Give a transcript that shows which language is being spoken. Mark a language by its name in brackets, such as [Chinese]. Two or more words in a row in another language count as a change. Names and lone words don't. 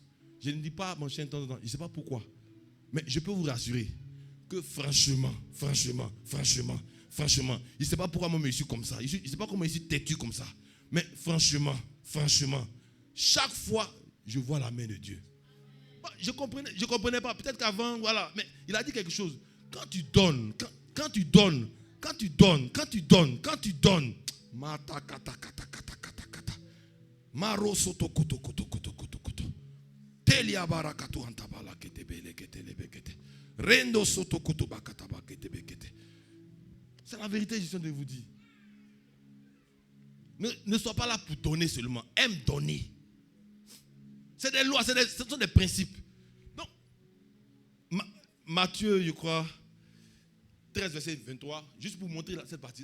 [French] Je ne dis pas mon chien de temps en temps, je ne sais pas pourquoi. Mais je peux vous rassurer que franchement, je ne sais pas pourquoi moi je suis comme ça. Je ne sais pas comment je suis têtu comme ça. Mais franchement, chaque fois, je vois la main de Dieu. Je comprenais pas. Peut-être qu'avant, voilà. Mais il a dit quelque chose. Quand tu donnes, Mata kata kata kata kata kata. Maro soto koto koto koto koto koto. Telia barakatu antabala kete bele kete lebe kete. Rendo soto koto bakata bakete bekete. C'est la vérité, je suis en train de vous dire. Ne sois pas là pour donner seulement. Aime donner. C'est des lois, ce sont des principes. Donc, Matthieu, je crois, 13, verset 23, juste pour montrer cette partie.